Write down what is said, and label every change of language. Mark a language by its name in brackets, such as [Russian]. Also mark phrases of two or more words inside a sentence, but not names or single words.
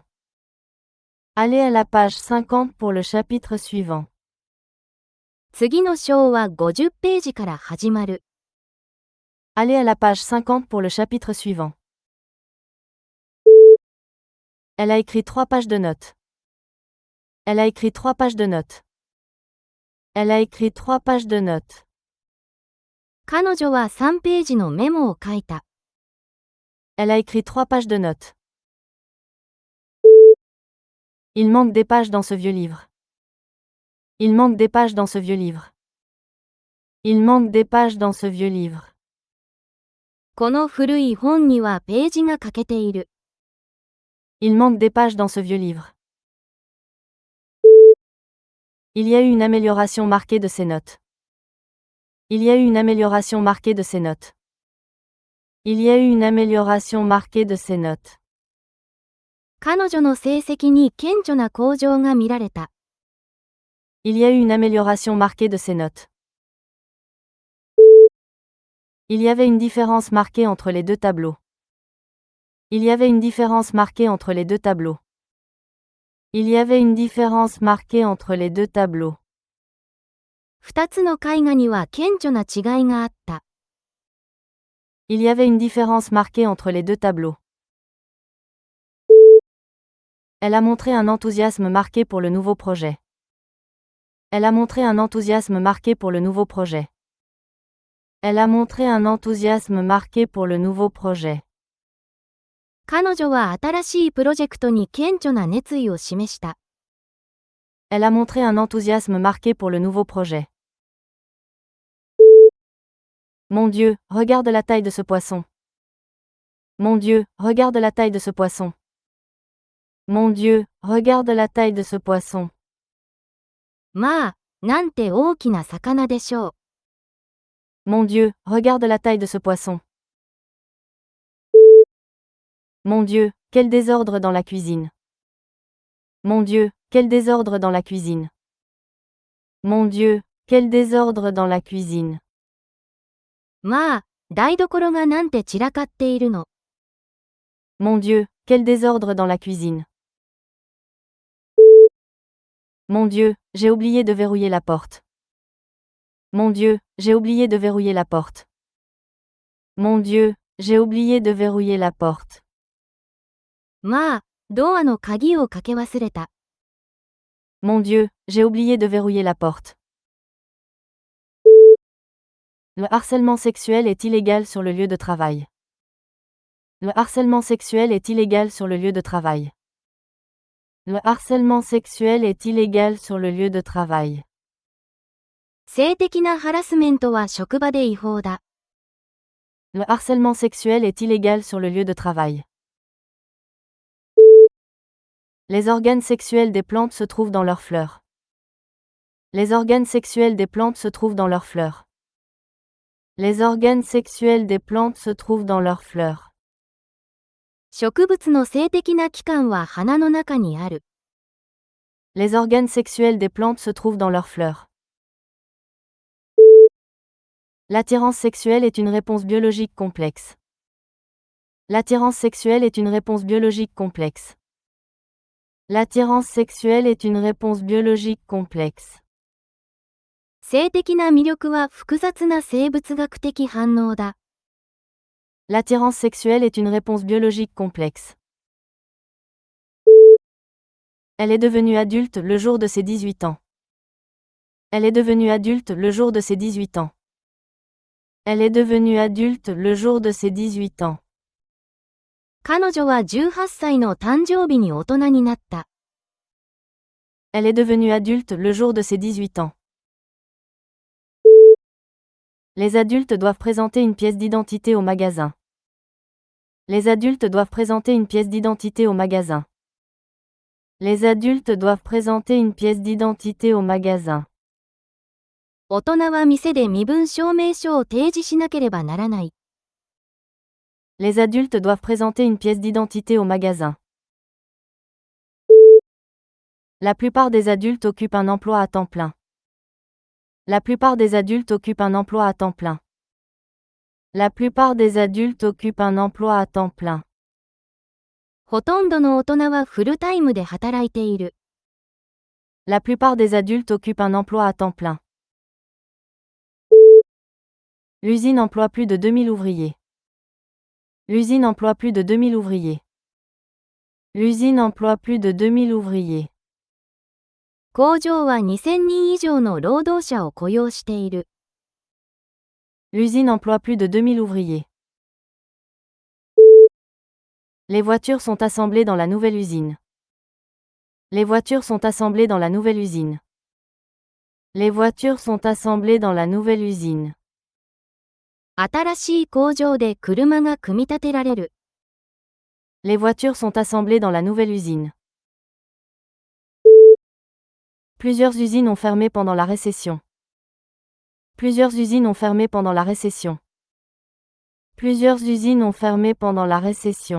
[French] Allez à la page 50 pour le chapitre suivant. [Japanese] 次の章は50ページから始まる。 [French] Allez à la page 50 pour le chapitre suivant. Elle a écrit 3 pages de notes. Elle a écrit 3 pages de notes. Elle a écrit 3 pages de notes. [Japanese] 彼女は3ページのメモを書いた。 [French] Elle a écrit 3 pages de notes. Il manque des pages dans ce vieux livre. Il manque des pages dans ce vieux livre. Il manque des pages dans ce vieux livre. [Japanese] この古い本にはページが欠けている。 [French] Il manque des pages dans ce vieux livre. Il y a eu une amélioration marquée de ces notes. Il y a eu une amélioration marquée de ces notes. Il y a eu une amélioration marquée de ces notes. [Japanese] 彼女の成績に顕著な向上が見られた。 [French] Il y a eu une amélioration marquée de ces notes. Il y avait une différence marquée entre les deux tableaux. Il y avait une différence marquée entre les deux tableaux. Il y avait une différence marquée entre les deux tableaux. [Japanese] 2 つの絵画には顕著な違いがあった。 [French] Il y avait une différence marquée entre les deux tableaux. Elle a montré un enthousiasme marqué pour le nouveau projet. Elle a montré un enthousiasme marqué pour le nouveau projet. Elle a montré un enthousiasme marqué pour le nouveau projet. [Japanese] 彼女は新しいプロジェクトに顕著な熱意を示した。 [French] Elle a montré un enthousiasme marqué pour le nouveau projet. Mon Dieu, regarde la taille de ce poisson. Mon Dieu, regarde la taille de ce poisson. Mon Dieu, regarde la taille de ce poisson. [Japanese] まあ、なんて大きな魚でしょう。 [French] Mon Dieu, regarde la taille de ce poisson. Mon Dieu, quel désordre dans la cuisine. Mon Dieu, quel désordre dans la cuisine. Mon Dieu, quel désordre dans la cuisine. [Japanese] まあ、台所がなんて散らかっているの。 [French] Mon Dieu, quel désordre dans la cuisine. Mon Dieu, j'ai oublié de verrouiller la porte. Mon Dieu, j'ai oublié de verrouiller la porte. Mon Dieu, j'ai oublié de verrouiller la porte. [Japanese] まあ、ドアの鍵をかけ忘れた。 [French] Mon Dieu, j'ai oublié de verrouiller la porte. Le harcèlement sexuel est illégal sur le lieu de travail. Le harcèlement sexuel est illégal sur le lieu de travail. Le harcèlement sexuel est illégal sur le lieu de travail. [Japanese] 性的なハラスメントは職場で違法だ。 [French] Le harcèlement sexuel est illégal sur le lieu de travail. Les organes sexuels des plantes se trouvent dans leurs fleurs. Les organes sexuels des plantes se trouvent dans leurs fleurs. Les organes sexuels des plantes se trouvent dans leurs fleurs. [Japanese] 植物の性的な器官は花の中にある。 [French] Les organes sexuels des plantes se trouvent dans leurs fleurs. L'attirance sexuelle est une réponse biologique complexe. L'attirance sexuelle est une réponse biologique complexe. L'attirance sexuelle est une réponse biologique complexe. [Japanese] 性的な魅力は複雑な生物学的反応だ。 [French] L'attirance sexuelle est une réponse biologique complexe. Elle est devenue adulte le jour de ses 18 ans. Elle est devenue adulte le jour de ses 18 ans. Elle est devenue adulte le jour de ses 18 ans. [Japanese] 彼女は18歳の誕生日に大人になった。 [French] Elle est devenue adulte le jour de ses 18 ans. Les adultes doivent présenter une pièce d'identité au magasin. Les adultes doivent présenter une pièce d'identité au magasin. Les adultes doivent présenter une pièce d'identité au magasin. [Japanese] 大人は店で身分証明書を提示しなければならない。 [French] Les adultes doivent présenter une pièce d'identité au magasin. La plupart des adultes occupent un emploi à temps plein. La plupart des adultes occupent un emploi à temps plein. La plupart des adultes occupent un emploi à temps plein. [Japanese] ほとんどの大人はフルタイムで働いている。 [French] La plupart des adultes occupent un emploi à temps plein. L'usine emploie plus de 2000 ouvriers. L'usine emploie plus de 2000 ouvriers. L'usine emploie plus de 2000 ouvriers. [Japanese] 工場は2000人以上の労働者を雇用している。 [French] L'usine emploie plus de 2000 ouvriers. Les voitures sont assemblées dans la nouvelle usine. Les voitures sont assemblées dans la nouvelle usine. Les voitures sont assemblées dans la nouvelle usine. [Japanese] 新しい工場で車が組み立てられる。 [French] Les voitures sont assemblées dans la nouvelle usine. Plusieurs usines ont fermé pendant la récession. Plusieurs usines ont fermé pendant la récession. Plusieurs usines ont fermé pendant la récession.